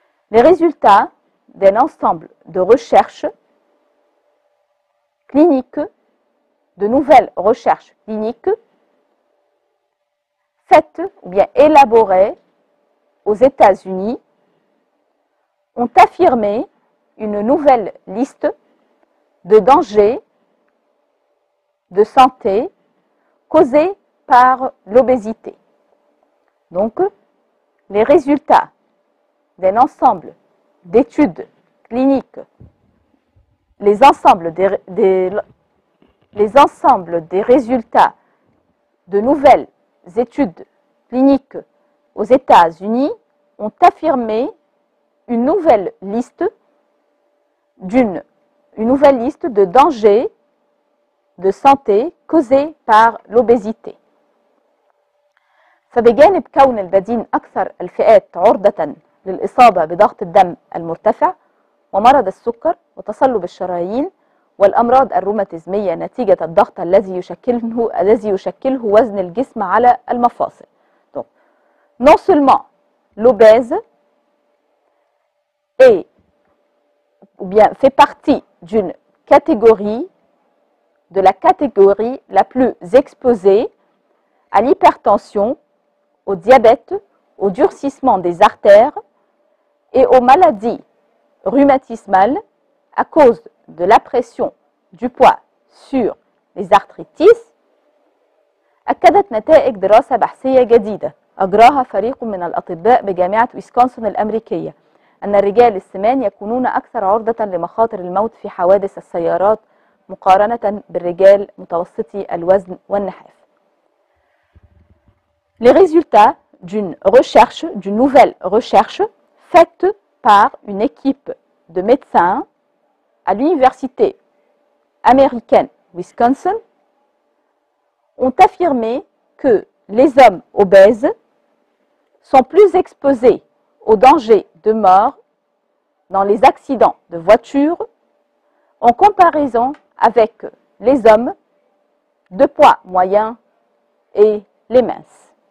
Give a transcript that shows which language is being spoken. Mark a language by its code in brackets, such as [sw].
[fr] Les résultats d'un ensemble de recherches cliniques, de nouvelles recherches cliniques faites ou bien élaborées aux États-Unis ont affirmé une nouvelle liste de dangers de santé causés par l'obésité. Donc, les résultats d'un ensemble d'études cliniques, les ensembles des résultats de nouvelles études cliniques aux États-Unis ont affirmé une nouvelle liste de dangers de santé causés par l'obésité. [ar] فبجانب كون البدين أكثر الفئات عرضة للإصابة بضغط الدم المرتفع ومرض السكر وتصلب الشرايين والأمراض الروماتيزمية نتيجة الضغط الذي يشكله وزن الجسم على المفاصل. [fr] Donc, non seulement l'obèse fait partie d'une catégorie, de la catégorie la plus exposée à l'hypertension, au diabète, au durcissement des artères et aux maladies rhumatismales à cause de la pression du poids sur les arthritis. [ar] أكدت نتائج دراسة بحثية جديدة أجراها فريق من الأطباء بجامعة ويسكونسن الأمريكية أن الرجال السمان يكونون أكثر عرضة لمخاطر الموت في حوادث السيارات مقارنة بالرجال متوسطي الوزن والنحاف. [fr] Les résultats d'une recherche, d'une nouvelle recherche faite par une équipe de médecins à l'université américaine Wisconsin ont affirmé que les hommes obèses sont plus exposés au danger de mort dans les accidents de voiture en comparaison avec les hommes de poids moyen et les minces.